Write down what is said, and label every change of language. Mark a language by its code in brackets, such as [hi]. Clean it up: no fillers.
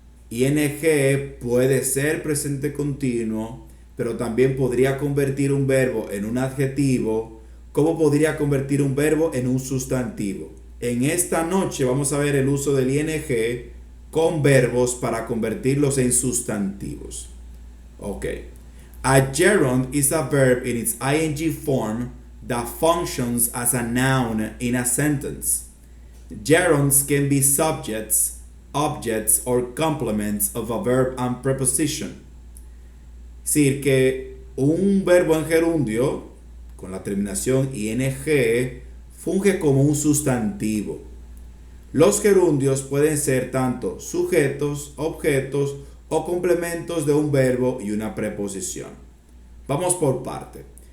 [es] ING puede ser presente continuo, pero también podría convertir un verbo en un adjetivo ¿Cómo podría convertir un verbo en un sustantivo? En esta noche vamos a ver el uso del ing con verbos para convertirlos en sustantivos. Ok. [en] A gerund is a verb in its ing form that functions as a noun in a sentence. Gerunds can be subjects, objects, or complements of a verb and preposition. [es] Es decir, que un verbo en gerundio con la terminación ing funge como un sustantivo. Los gerundios pueden ser tanto sujetos, objetos o complementos de un verbo y una preposición. Vamos por parte.